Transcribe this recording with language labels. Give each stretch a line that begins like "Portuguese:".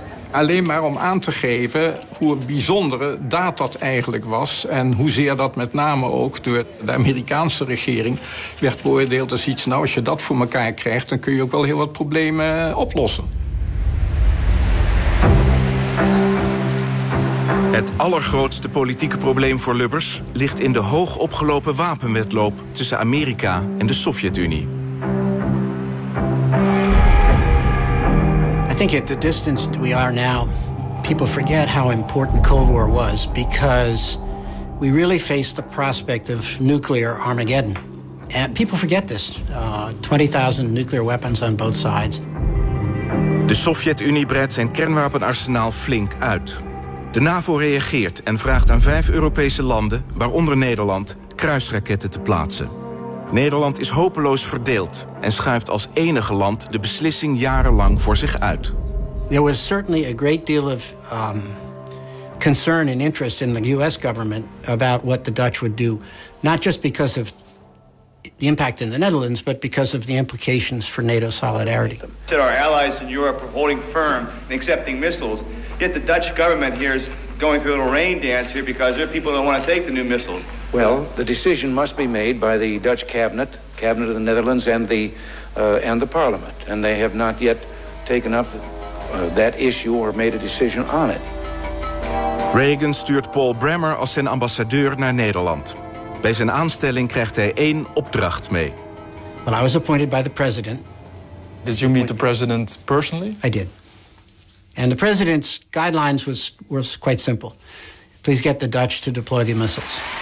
Dutch: Alleen maar om aan te geven hoe bijzondere daad dat eigenlijk was en hoezeer dat met name ook door de Amerikaanse regering werd beoordeeld als iets, nou, als je dat voor elkaar krijgt, dan kun je ook wel heel wat problemen oplossen. Het allergrootste politieke probleem voor Lubbers ligt in de hoog opgelopen wapenwedloop tussen Amerika en de Sovjet-Unie.
English: I think at the distance we are now, people forget how important Cold War was, because we really faced the prospect of nuclear Armageddon. And people forget this. 20,000 nuclear weapons on both sides.
Dutch: De Sovjet-Unie breidt zijn kernwapenarsenaal flink uit. De NAVO reageert en vraagt aan 5 Europese landen, waaronder Nederland, kruisraketten te plaatsen. Nederland is hopeloos verdeeld en schuift als enige land de beslissing jarenlang voor zich uit.
English: There was certainly a great deal of concern and interest in the US government about what the Dutch would do, not just because of the impact in the Netherlands, but because of the implications for NATO solidarity. Said our allies in Europe are holding firm and accepting missiles. Yet the Dutch government here is going through a little rain dance here because there are people that want to take the new missiles. Well, the decision must be made by the Dutch cabinet, cabinet of the Netherlands, and the parliament. And they have not yet taken up that issue or made a decision on it.
Dutch: Reagan stuurt Paul Bremer als zijn ambassadeur naar Nederland. Bij zijn aanstelling krijgt hij 1 opdracht mee.
English: Well, I was appointed by the president. Did you meet the president personally? I did. And the president's guidelines was quite simple. Please get the Dutch to deploy the missiles.